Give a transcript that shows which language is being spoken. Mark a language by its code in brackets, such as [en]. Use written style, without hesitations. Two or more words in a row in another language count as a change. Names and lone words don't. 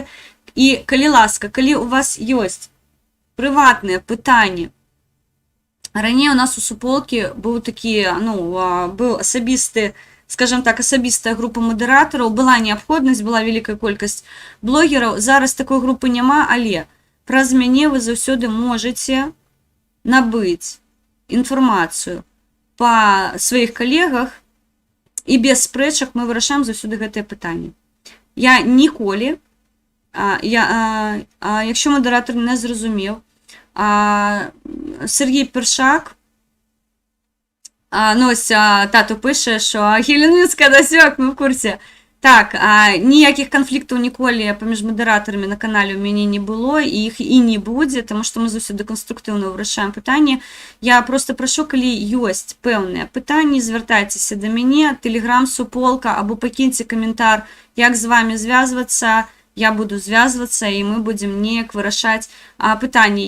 [be] І, калі ласка, калі у вас ёсць прыватныя пытанні, раней у нас у суполкі быў такі, быў асабісты, скажем так, асабістая група мадэратараў, была неабходнасць, была вялікая колькасць блогераў, зараз такой групы няма, але праз мяне вы заўсёды можаце набыць інфармацыю па сваіх калегах, і без спрэчак мы вырашаем заўсёды гэтае пытанне. Я ніколі, [uk] якщо модератор не зрозумів, Сергій Першак, ось тато пише, що Хелен Мінська досяк, ми в курсі. Так, [be] ніякіх канфліктаў ніколі паміж мадэратарамі на канале ў мяне не было, і іх і не будзе, таму што мы заўсёды канструктыўна вырашаем пытанні. Я просто прашу, калі ёсць пэўныя пытанні, звяртайцеся да мяне, тэлеграм-суполка, або пакіньце каментар, як з вами звязвацца, я буду звязвацца, і мы будзем неяк вырашаць пытанні.